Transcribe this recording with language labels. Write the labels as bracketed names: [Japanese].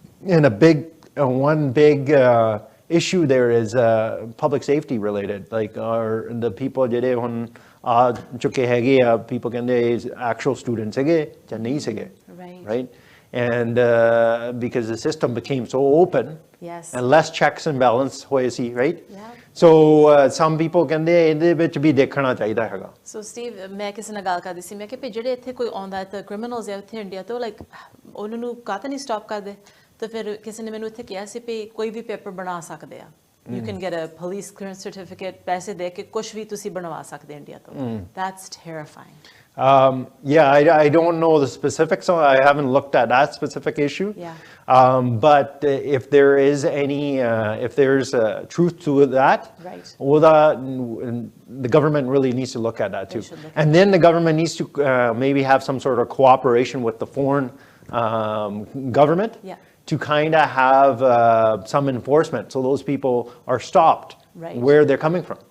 [English] And one big issue there is public safety related. Like the people [Punjabi] jede hun aa chuke hege [English] people can actual students hege [Punjabi] ja nahi sige, [English] right? And because the system became so open and less checks and balance [Punjabi] hoye si, [English] right? So some people [Punjabi] ਕਹਿੰਦੇ ਇਹਦੇ ਵਿੱਚ ਵੀ ਦੇਖਣਾ ਚਾਹੀਦਾ ਹੈਗਾ. So Steve, ਮੈਂ ਕਿਸੇ ਨਾਲ ਗੱਲ ਕਰਦੀ ਸੀ ਮੈਂ ਕਿ ਜਿਹੜੇ ਇੱਥੇ ਕੋਈ ਆਉਂਦਾ ਤਾਂ ਕ੍ਰਿਮੀਨਲਸ ਹੈ ਇੱਥੇ ਇੰਡੀਆ ਤੋਂ ਲਾਈਕ ਉਹਨਾਂ ਨੂੰ ਕਾਹਤੇ ਨਹੀਂ ਸਟਾਪ ਕਰਦੇ ਤਾਂ ਫਿਰ ਕਿਸੇ ਨੇ ਮੈਨੂੰ ਇੱਥੇ ਕਿਹਾ ਸੀ ਵੀ ਕੋਈ ਵੀ ਪੇਪਰ ਬਣਾ ਸਕਦੇ ਆ. [English] You can get a police clearance certificate, [Punjabi] ਪੈਸੇ ਦੇ ਕੇ ਕੁਝ ਵੀ ਤੁਸੀਂ ਬਣਵਾ ਸਕਦੇ ਇੰਡੀਆ ਤੋਂ. [English] That's terrifying. I don't know the specifics. I haven't looked at that specific issue. But if there is if there's truth to that, the government really needs to look at that too. And then the government needs to maybe have some sort of cooperation with the foreign government to kind of have some enforcement so those people are stopped where they're coming from.